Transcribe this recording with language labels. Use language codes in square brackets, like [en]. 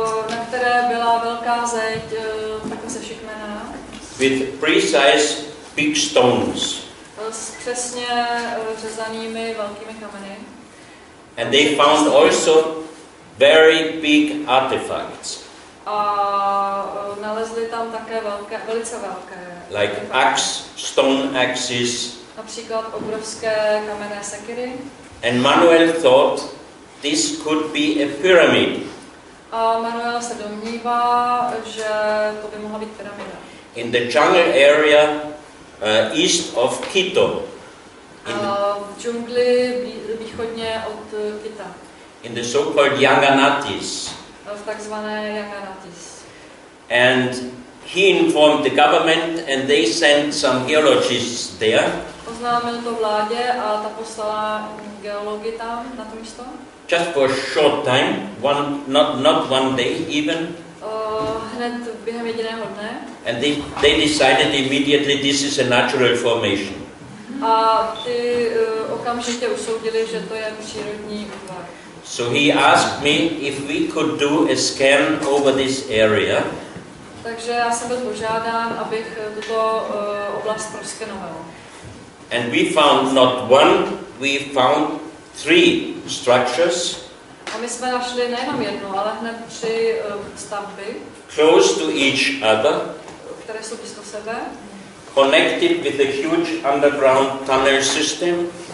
[cs] Na které byla velká zeď, takhle sešikmená. [en] With precise big stones. [cs] S přesně řezanými velkými kameny. [en] And they found also very big artifacts. [cs] A nalezli tam také velice velké. [en] Like axe, stone axes. [cs] Například obrovské kamenné sekiry. [en] And Manuel thought this could be a pyramid. [cs] A Manuel se domnívá, že to by mohla být pyramida. [en] In the jungle area east of Quito. [cs] V džungli východně od Kita. [en] In the so-called Yanganatis. [cs] V takzvané Yanganatis. [en] And he informed the government and they sent some geologists there. [cs] Oznámil to vládě a ta poslala geology tam na to místo. [en] Just for a short time, not one day even. [cs] Hned během jediného dne. [en] And they decided immediately this is a natural formation. [cs] A ty okamžitě usoudili, že to je přírodní útvar. [en] So he asked me if we could do a scan over this area. [cs] Takže já jsem byl požádán, abych tuto oblast proskenoval. [en] And we found not one, we found 3 structures. [cs] A my jsme našli nejenom jednu, ale hned 3 stavby, [en] close to each other, [cs] které jsou blízko sebe, [en] connected with a huge underground tunnel system.